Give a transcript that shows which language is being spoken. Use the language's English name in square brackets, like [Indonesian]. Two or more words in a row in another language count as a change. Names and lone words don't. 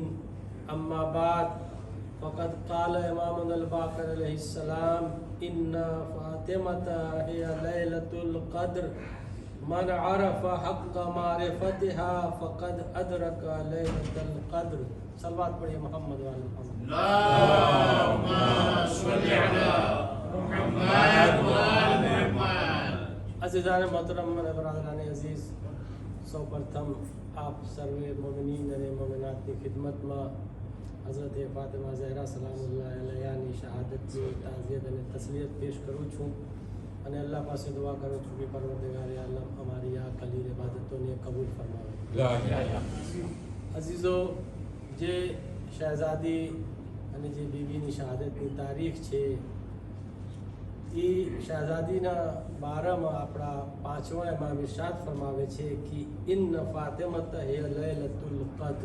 [Arabic] أما بعد فقد قال إمامنا الباقر عليه السلام إن فاطمة هي ليلة القدر. من عرف حق معرفتها فقد أدرك ليلة القدر. [Urdu] صلوات پڑھیے [Arabic] محمد وآل محمد. اللهم صل على محمد وآل محمد. [Urdu] عزیزان محترم برادران عزیز، سو پرتم آپ سروے مومنین اور مومنات کی خدمت میں حضرت فاطمہ زہرا سلام اللہ علیہ [Gujarati] ની શહાદત ની તાઝિયત અને તસલીયત પેશ કરું છું અને અલ્લાહ પાસે દુઆ કરું છું કે પરવરદિગાર આલમ અમારી આ કલીલ ઇબાદતોને કબૂલ ફરમાવે. [Arabic] لا إله. [Gujarati] અઝીઝો, જે શહેઝાદી અને જે બીવીની શહાદતની તારીખ છે એ શહેઝાદીના બારામાં આપણા પાંચમા ઇમામ ઇરશાદ ફરમાવે છે કે [Arabic] إن فاطمة هي ليلة القدر.